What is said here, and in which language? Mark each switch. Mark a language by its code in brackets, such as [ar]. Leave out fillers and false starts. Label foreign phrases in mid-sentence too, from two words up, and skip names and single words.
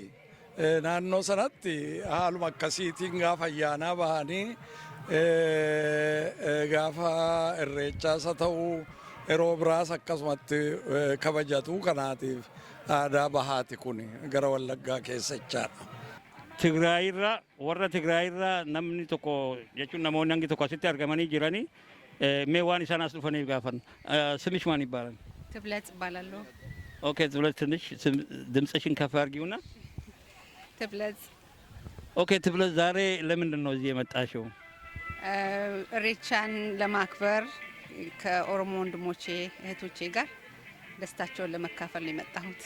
[om] Naannoo sanatti haaluma akkasiitiin gaafa ayyaanaa bahanii gaafa irreechaas haa ta'uu yeroo biraas akkasumatti kabajatu kanaatiif aadaa bahaati kun gara Wallaggaa keessa jechaadha. Tigraayirraa warra Tigraayirraa namni tokko jechuun namoonni hangi tokko asitti argamanii jiranii mee waan isaan as dhufaniif gaafan [am] ስምሽ ማን ይባላል? ትብለጽ እባላለሁ። ኦኬ ትብለጽ ትንሽ ድምፅሽን ከፍ አድርጊውና። ትብለጽ ኦኬ ትብለጽ ዛሬ ለምንድን ነው እዚህ የመጣሽው? ኢሬቻን ለማክበር ከኦሮሞ ወንድሞቼ እህቶቼ ጋር ደስታቸውን ለመካፈል ነው የመጣሁት።